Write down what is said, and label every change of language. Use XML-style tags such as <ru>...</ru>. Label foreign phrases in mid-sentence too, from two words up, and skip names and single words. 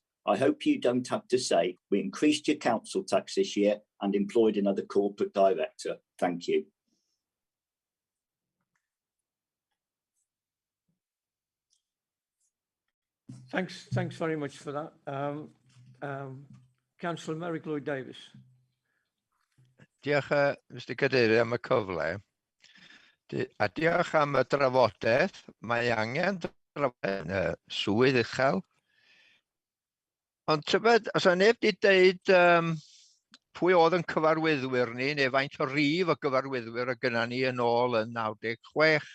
<en>I hope you don't have to say, we increased your council tax this year and employed another corporate director. Thank you. Thanks very much for that. Councillor Merrick Lloyd-Davis.</en> <cy>Diolch, Mr Cadeirydd, am y cyfle. A diolch am y drafodaeth. Mae angen drafodaeth swydd uchel. Ond tybed, os o'n neb di deud pwy oedd yn cyfarwyddwyr ni, neu faint o rif o gyfarwyddwyr o gynna ni yn ôl yn 96.</cy>